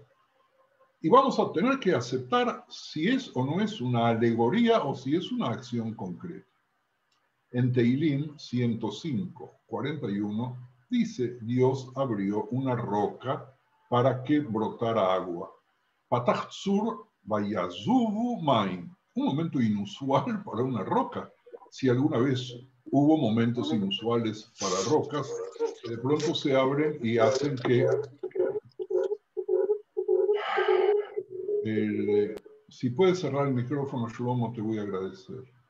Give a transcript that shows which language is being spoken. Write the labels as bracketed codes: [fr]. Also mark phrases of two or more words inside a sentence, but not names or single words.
[es] Y vamos a tener que aceptar si es o no es una alegoría o si es una acción concreta. En Tehilim 105, 41, dice, Dios abrió una roca para que brotara agua. [he] פתח צור ויזובו מים. [es] Un momento inusual para una roca. Si alguna vez hubo momentos inusuales para rocas, que de pronto se abren y hacen que si puedes cerrar el micrófono, Shlomo, te voy a agradecer.